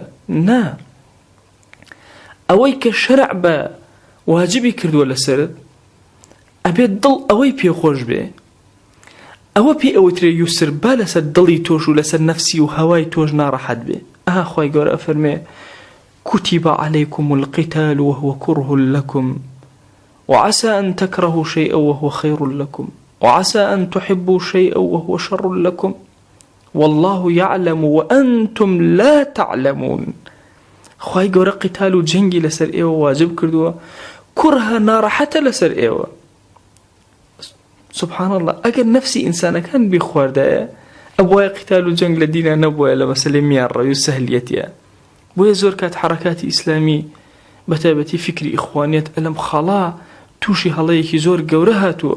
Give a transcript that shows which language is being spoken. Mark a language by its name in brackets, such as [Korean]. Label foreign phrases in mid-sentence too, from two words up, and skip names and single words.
[Central Kurdish] نا، ئەوەی کە شەرع بە واجبی کردووە لەسەرت ئەبێت دڵ ئەوەی پێخۆش بێ، ئەوە پێی ئەوترێ یوسر، با لەسەر دڵی تۆش و لەسەر نەفسی و هەوای تۆش ناڕەحەت بێ. خوای گەورە ئەفەرمێ [Arabic] كتب عليكم القتال وهو كره لكم وعسى أن تكرهوا شيئا وهو خير لكم وعسى أن تحبوا شيئا وهو شر لكم والله يعلم وأنتم لا تعلمون. [Central Kurdish] خوای گەورە قتال و جەنگی لەسەر ئێوە واجب کردووە، کوڕها ناڕەحەتە لەسەر ئێوە. [Arabic] سبحان الله، [Central Kurdish] ئەگەر نەفسی ئینسانەکان بیخواردایە ئەبوایە قتال و جەنگ لە دینە نەبووە لە مەسەلەی میانڕەوی و سەهلیەتیە. بۆیە زۆر کات حرەکاتی ئیسلامی بەتایبەتی فکری ئیخوانیەت ئەلەم خەڵا تووشی هەڵەیەکی زۆر گەورە هاتووە.